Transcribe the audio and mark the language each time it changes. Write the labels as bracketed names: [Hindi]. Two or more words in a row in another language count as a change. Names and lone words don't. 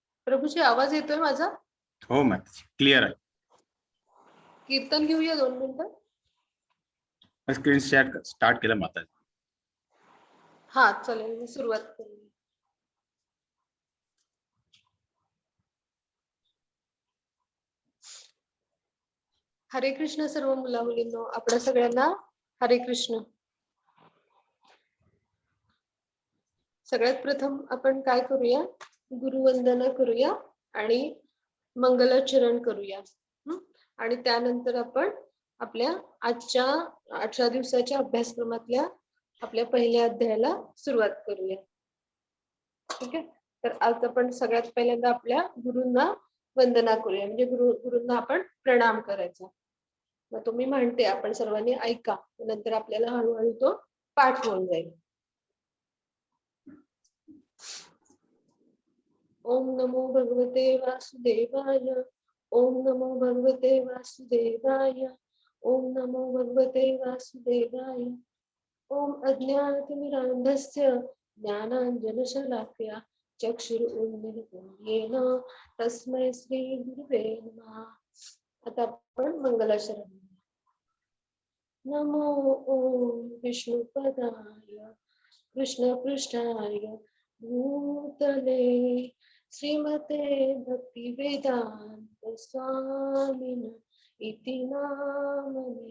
[Marathi] प्रभूजी आवाज येतोय माझा? हो माताजी, क्लिअर आहे. कीर्तन घेऊया 2 मिनिटं. [English] screen share start [Marathi] केलं माताजी. हा चालेल, मी सुरुवात करू. हरे कृष्ण सर्व मुला मुलींनो, आपल्या सगळ्यांना हरे कृष्ण. सगळ्यात प्रथम आपण काय करूया, गुरुवंदना करूया आणि मंगलाचरण करूया. आणि त्यानंतर आपण आपल्या आजच्या 18 दिवसाच्या अभ्यासक्रमातल्या आपल्या पहिल्या अध्यायाला सुरुवात करूया. ठीक आहे. तर आज आपण सगळ्यात पहिल्यांदा आपल्या गुरूंना वंदना करूया, म्हणजे गुरूंना आपण प्रणाम करायचा. मग तुम्ही म्हणते, आपण सर्वांनी ऐका, नंतर आपल्याला हळूहळू तो पाठ होऊन जाईल. [Sanskrit] ओम नमो भगवते वासुदेवाय. ओम नमो भगवते वासुदेवाय. ओम नमो भगवते वासुदेवाय. ओम अज्ञानतिमिरान्धस्य ज्ञानाञ्जनशलाकया चक्षुरुन्मीलितं येन तस्मै श्री गुरुवे नमः. [Marathi] आता आपण मंगलाचरण. [Sanskrit] नमो ओम विष्णुपदाय कृष्णपृष्ठाय भूतले श्रीमते भक्तिवेदांत स्वामिन इति नामने.